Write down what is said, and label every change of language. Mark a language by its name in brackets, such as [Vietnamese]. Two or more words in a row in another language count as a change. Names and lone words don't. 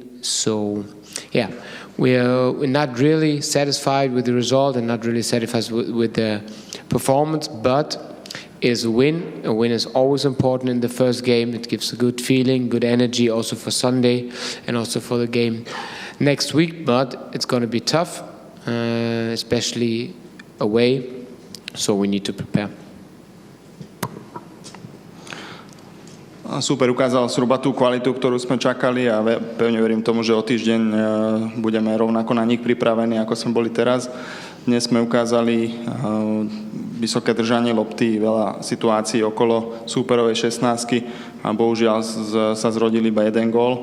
[English] So, we're not really satisfied with the result and not really satisfied with the performance, but is a win. A win is always important in the first game. It gives a good feeling, good energy also for Sunday and also for the game next week. But it's going to be tough, especially away. So we need to prepare. [Slovak] Super ukázal zhruba tú kvalitu, ktorú sme čakali, a pevne verím tomu, že o týždeň budeme rovnako na nich pripravení, ako sme boli teraz. Dnes sme ukázali vysoké držanie lopty, veľa situácií okolo súperovej 16-ky a bohužiaľ sa zrodil iba 1 gól.